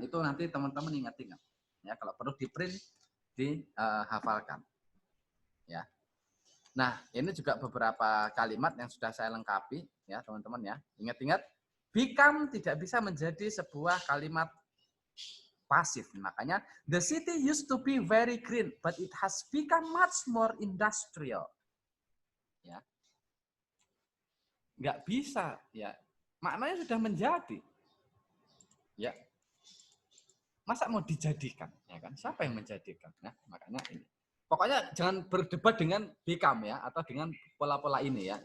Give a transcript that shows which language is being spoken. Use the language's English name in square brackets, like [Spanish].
[Indonesian] Itu nanti teman-teman ingat-ingat. Ya, kalau perlu di print, dihafalkan. Ya. Nah, ini juga beberapa kalimat yang sudah saya lengkapi ya teman-teman ya. Ingat-ingat, become tidak bisa menjadi sebuah kalimat pasif. Makanya [English] the city used to be very green, but it has become much more industrial. [Indonesian] Ya, nggak bisa. Ya, maknanya sudah menjadi. Ya, masa mau dijadikan? Ya kan? Siapa yang menjadikan? Nah, makanya ini. Pokoknya jangan berdebat dengan become ya, atau dengan pola-pola ini ya.